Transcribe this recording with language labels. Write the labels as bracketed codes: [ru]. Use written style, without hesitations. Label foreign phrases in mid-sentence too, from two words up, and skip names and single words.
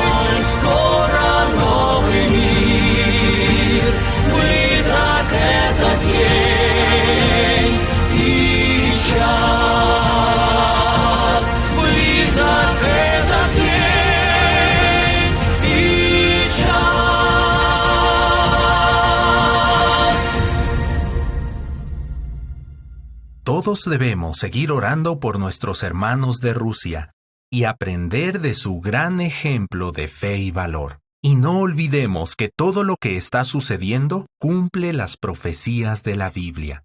[ru] Скоро новый мир, близок этот день и час. Близок этот день и час. [es] Todos debemos seguir orando por nuestros hermanos de Rusia y aprender de su gran ejemplo de fe y valor. Y no olvidemos que todo lo que está sucediendo cumple las profecías de la Biblia.